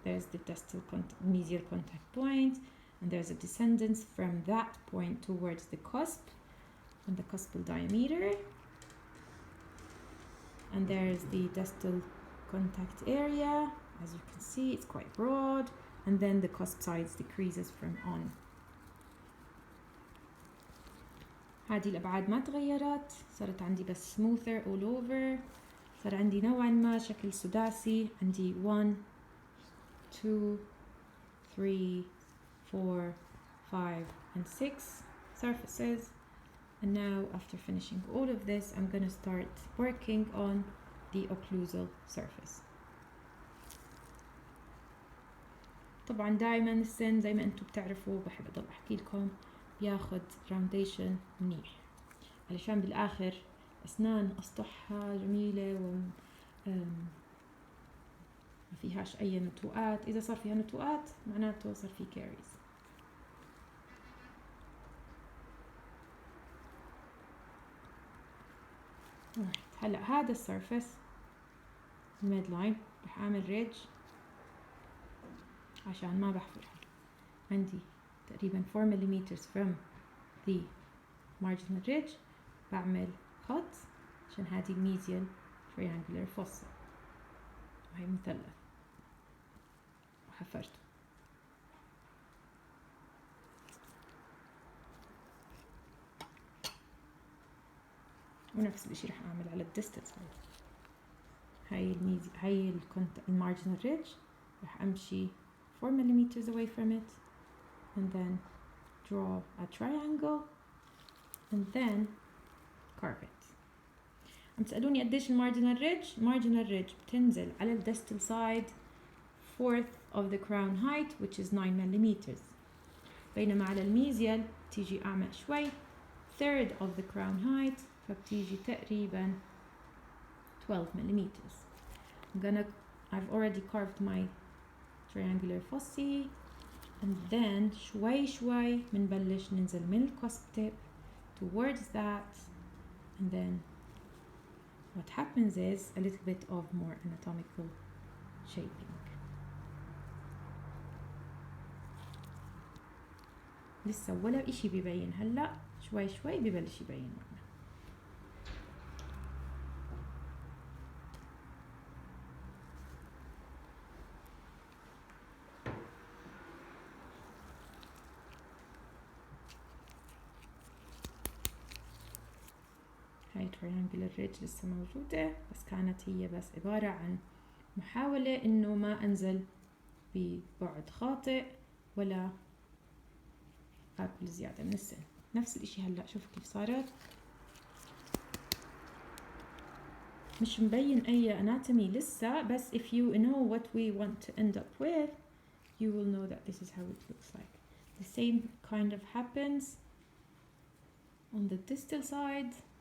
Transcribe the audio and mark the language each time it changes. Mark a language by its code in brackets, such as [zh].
[en] There's the distal mesial contact point, and there's a descendance from that point towards the cusp and the cuspal diameter. And there's the distal contact area. As you can see, it's quite broad. And then the cusp sides decreases from on. [ar] هذه الأبعاد ما تغيرت، صارت عندي بس smoother all over. صار عندي نوعا ما شكل سداسي، عندي 1 2 3 4 5 [en] and 6 surfaces. And now after finishing all of this, I'm gonna start working on the occlusal surface. [ar] طبعا دائما السن زي ما انتم بتعرفوا بحب اضل احكي لكم بياخد راونديشن منيح علشان بالاخر اسنان اسطحها جميلة و ما فيهاش اي نتوءات. اذا صار فيها نتوءات معناته صار في كاريز. هلا هذا السيرفس الميد لاين رح اعمل ريدج عشان ما بحفرها. عندي تقريبا 4 ملم [en] from the marginal ridge. [ar] بعمل خط عشان هذه الميزيال triangular fossa وهي مثلث وحفرته. ونفس الشيء رح اعمل على الديستال سايد. هاي المارجنال ريدج رح امشي 4 ملم [en] away from it and then draw a triangle and then carve it. [ar] عم تسألوني قديش المارجنال ريدج؟ المارجنال ريدج بتنزل على الديستال سايد [en] 4th of the crown height which is 9 [ar] ملم. بينما على الميزيال تيجي أعمق شوي [en] 3rd of the crown height [ar] فبتيجي تقريبا 12 ملم. [en] I've already carved my triangular fossae and then [ar] شوي منبلش ننزل من [en] الcusp tip towards that and then what happens is a little bit of more anatomical shaping. [ar] لسه ولا اشي بيبين، هلا شوي ببلش يبين معنا. هاي triangular ridge لسه موجودة، بس كانت هي بس عبارة عن محاولة انه ما انزل ببعد خاطئ ولا اكل زيادة من السن. نفس الاشي هلا شوفوا كيف صارت، مش مبين اي anatomy لسه، بس [en] if you know what we want to end up with you will know that this is how it looks like. The same kind of happens on the distal side.